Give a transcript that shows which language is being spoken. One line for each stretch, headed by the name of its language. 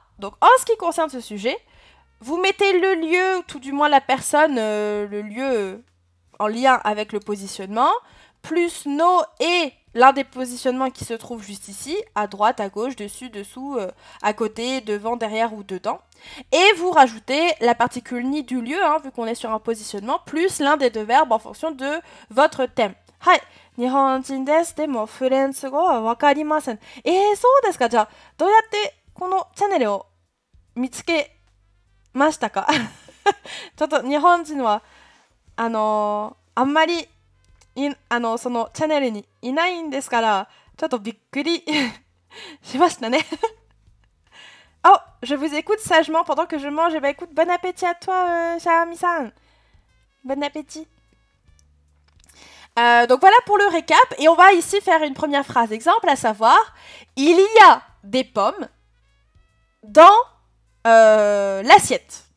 French: Donc, en ce qui concerne ce sujet, vous mettez le lieu, ou tout du moins la personne, le lieu en lien avec le positionnement, plus no et l'un des positionnements qui se trouve juste ici, à droite, à gauche, dessus, dessous, à côté, devant, derrière ou dedans. Et vous rajoutez la particule ni du lieu, hein, vu qu'on est sur un positionnement, plus l'un des deux verbes en fonction de votre thème.
Japanese: Hai. 日本人です。でもフレンチ語はわかりません。そうですか。じゃあ、どうやってこのチャンネルを見つけましたか？ちょっと日本人は、あんまりそのチャンネルにいないんですから、ちょっとびっくりしましたね。
French: Oh, je vous écoute sagement pendant que je mange. Eh ben écoute, bon appétit à toi, cher ami-san. Bon appétit. Donc voilà pour le récap. Et on va ici faire une première phrase exemple, à savoir, il y a des pommes dans l'assiette.